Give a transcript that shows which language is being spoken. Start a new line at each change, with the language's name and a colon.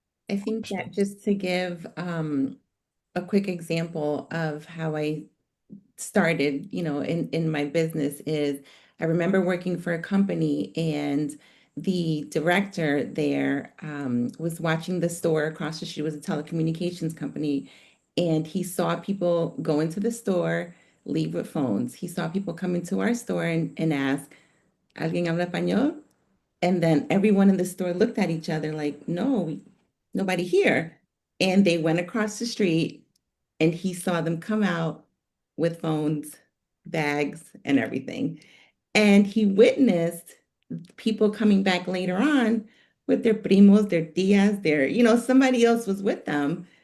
English: I think that just to give a quick example of how I started, in my business is I remember working for a company, and the director there was watching the store across the street. It was a telecommunications company, and he saw people go into the store, leave with phones. He saw people come into our store and ask,
Spanish: ¿Alguien habla español?
English: And then everyone in the store looked at each other like, no, nobody here. And they went across the street, and he saw them come out with phones, bags, and everything. And he witnessed people coming back later on with their primos, their tias, somebody else was with them.